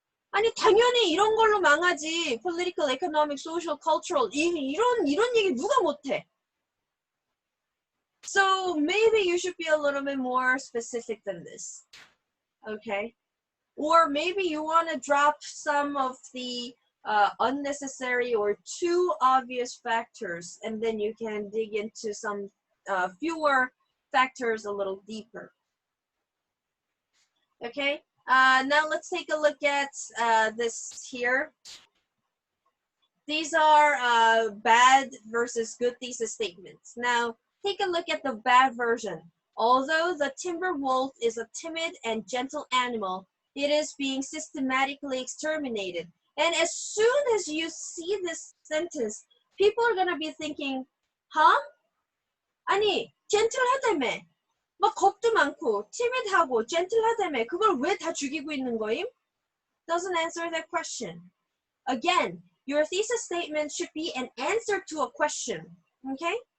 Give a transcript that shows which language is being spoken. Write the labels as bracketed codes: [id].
[ko] 아니 당연히 이런 걸로 망하지. [en] Political, economic, social, cultural [ko] 이런 얘기 누가 못해? [en] So maybe you should be a little bit more specific than this. Okay? Or maybe you want to drop some of the unnecessary or too obvious factors, and then you can dig into some fewer factors a little deeper. Okay, now let's take a look at this here. These are bad versus good thesis statements. Now, take a look at the bad version. Although the timber wolf is a timid and gentle animal, it is being systematically exterminated. And as soon as you see this sentence, people are going to be thinking, huh? [ko] 아니, 젠틀하다며. 막 겁도 많고, timid하고, 젠틀하다며. 그걸 왜 다 죽이고 있는 거임? [en] Doesn't answer that question. Again, your thesis statement should be an answer to a question. Okay?